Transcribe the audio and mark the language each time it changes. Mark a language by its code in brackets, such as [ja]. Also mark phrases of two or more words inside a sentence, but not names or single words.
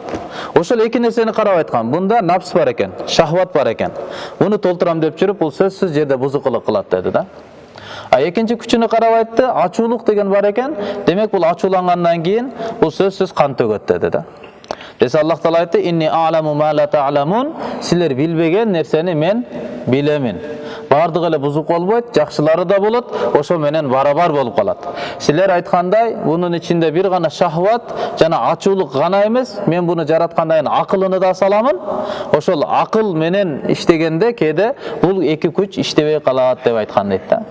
[ky] Ошол 2 нерсени карап айткан. Бунда напс бар экен, шахват бар экен. Буну толтурам деп жүрүп, бул сөзсүз жерде бузукулук кылат деди да. Экинчи күчүнү карап айтты, ачуулук деген бар экен. Демек бул ачуулангандан кийин бул сөзсүз кан төгөт деди да. Десе Аллах Таала айтты: [ar] "إني أعلم ما لا تعلمون", [ky] силер билбеген нерсени мен билемин. Бардыгы эле бузук болбойт, жакшылары да болот, ошо менен барабар болуп калат. Силер айткандай, бунун ичинде бир гана шахват жана ачуулук гана эмес, мен буну жараткандан кийин акылыны да саламын. Ошол акыл менен иштегенде кээде бул 2 күч иштебей калат деп айткан дейт да.